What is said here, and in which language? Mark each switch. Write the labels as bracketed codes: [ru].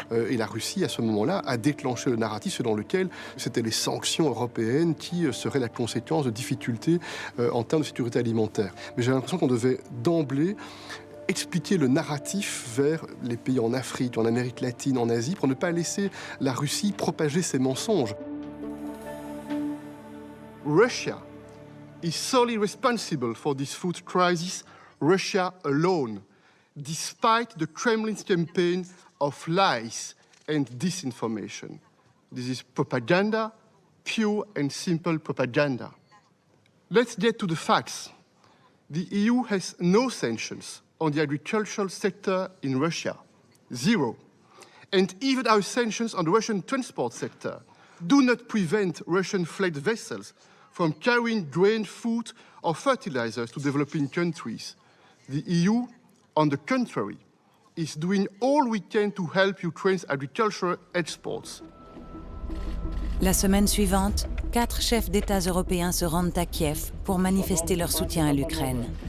[fr] Et la Russie, à ce moment-là, a déclenché le narratif selon lequel c'était les sanctions européennes qui seraient la conséquence de difficultés en termes de sécurité alimentaire. Mais j'ai l'impression qu'on devait d'emblée expliquer le narratif vers les pays en Afrique, en Amérique latine, en Asie, pour ne pas laisser la Russie propager ses mensonges. [en] Russia is solely responsible for this food crisis, Russia alone, despite the Kremlin's campaign of lies and disinformation. This is propaganda, pure and simple propaganda. Let's get to the facts. The EU has no sanctions on the agricultural sector in Russia. Zero. And even our sanctions on the Russian transport sector do not prevent Russian flagged vessels from carrying grain, food or fertilizers to developing countries. The EU, on the contrary, is doing all we can to help Ukraine's agricultural exports. [fr] La semaine suivante, 4 chefs d'État européens se rendent à Kiev pour manifester leur soutien à l'Ukraine.